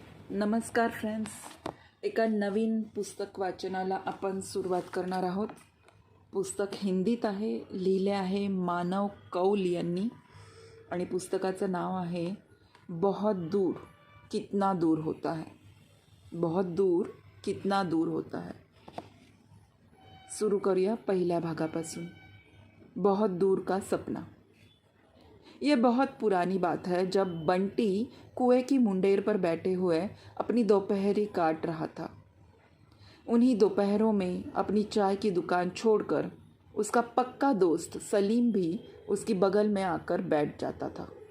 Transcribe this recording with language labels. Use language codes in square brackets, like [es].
[mr] नमस्कार फ्रेंड्स, एका नवीन पुस्तक वाचनाला आपण सुरुवात करणार आहोत. पुस्तक हिंदीत आहे, लिहिले आहे मानव कौल यांनी आणि पुस्तकाचं नाव आहे बहुत दूर कितना दूर होता है. [hi] बहुत दूर कितना दूर होता है. [mr] सुरू करूया पहिल्या भागापासून. [hi] बहुत दूर का सपना. ये बहुत पुरानी बात है जब बंटी कुएं की मुंडेर पर बैठे हुए अपनी दोपहरी काट रहा था. उन्हीं दोपहरों में अपनी चाय की दुकान छोड़कर उसका पक्का दोस्त सलीम भी उसकी बगल में आकर बैठ जाता था.